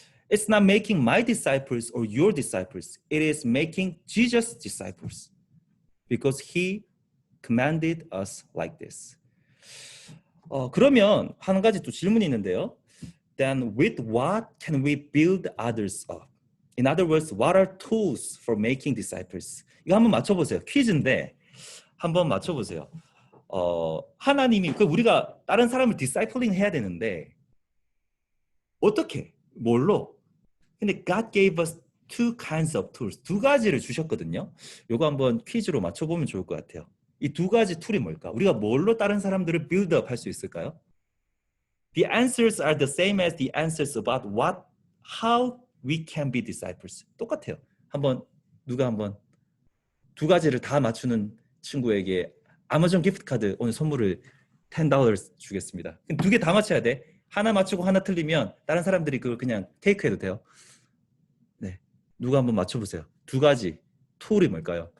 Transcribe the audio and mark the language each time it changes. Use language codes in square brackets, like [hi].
[en] It's not making my disciples or your disciples. It is making Jesus' disciples because he commanded us like this. [ko] 그러면 한 가지 또 질문이 있는데요. [en] Then with what can we build others up? In other words, what are tools for making disciples? [ko] 이거 한번 맞춰보세요. 퀴즈인데 한번 맞춰보세요. 하나님이 우리가 다른 사람을 디사이플링 해야 되는데 어떻게? 뭘로? [en] 근데 God gave us two kinds of tools. [ko] 두 가지를 주셨거든요. 이거 한번 퀴즈로 맞춰보면 좋을 것 같아요. 이 두 가지 툴이 뭘까? 우리가 뭘로 다른 사람들을 빌드업 할 수 있을까요? [en] The answers are the same as the answers about how we can be disciples. [ko] 똑같아요. 누가 한번 두 가지를 다 맞추는 친구에게 아마존 기프트 카드 오늘 선물을 $10 주겠습니다. 두 개 다 맞춰야 돼. 하나 맞추고 하나 틀리면 다른 사람들이 그걸 그냥 테이크해도 돼요. 네, 누가 한번 맞춰보세요. 두 가지 툴이 뭘까요?